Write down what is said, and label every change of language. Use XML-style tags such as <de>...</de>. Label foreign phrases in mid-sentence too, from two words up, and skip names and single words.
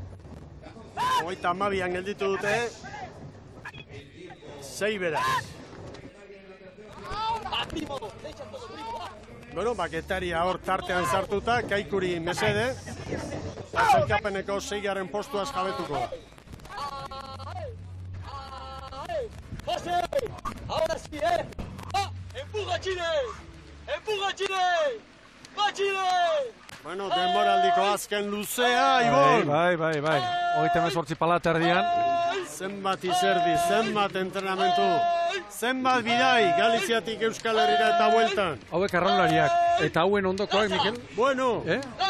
<eu>32an gelditu dute. 6 beraz. Bueno, Getaria hor tartean sartuta, Kaikuri mesede. Sailkapeneko 6. postuaz jabetuko da.</eu> <es>¡José! ¡Ahora sí, ¡Empuja, Chile! ¡Empuja, Chile! ¡Va, Chile!</es> <eu>Bueno, denboraldiko azken luzea, Ibon! Bai. Hogeita hemezortzi palat erdian. Zenbat izerdi, zenbat entrenamentu, zenbat bidai, Galiziatik Euskal Herrira eta bueltan. Hauek arraunlariak. Eta hauen ondokoak, Mikel?</eu>